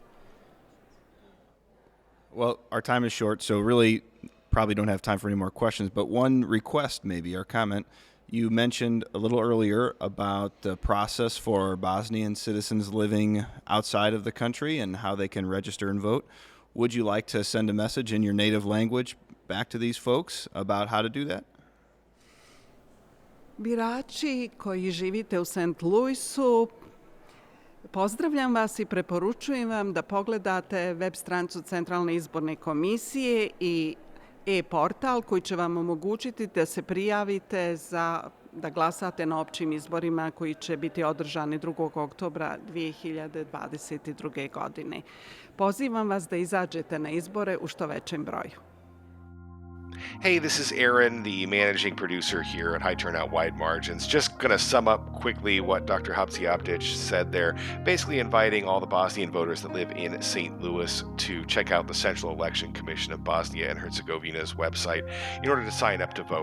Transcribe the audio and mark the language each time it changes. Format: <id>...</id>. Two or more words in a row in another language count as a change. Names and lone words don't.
<en>Well, our time is short, so really probably don't have time for any more questions, but one request maybe, or comment. You mentioned a little earlier about the process for Bosnian citizens living outside of the country and how they can register and vote. Would you like to send a message in your native language back to these folks about how to do that?</en> <bs>Birači koji živite u St. Louisu, pozdravljam vas i preporučujem vam da pogledate web stranicu Centralne izborne komisije i e-portal koji će vam omogućiti da se prijavite da glasate na općim izborima koji će biti održani 2. oktobra 2022. godine. Pozivam vas da izađete na izbore u što većem broju.</bs> <en>Hey, this is Aaron, the managing producer here at High Turnout Wide Margins. Just going to sum up quickly what Dr. Hadžiabdić said there, basically inviting all the Bosnian voters that live in St. Louis to check out the Central Election Commission of Bosnia and Herzegovina's website in order to sign up to vote.</en>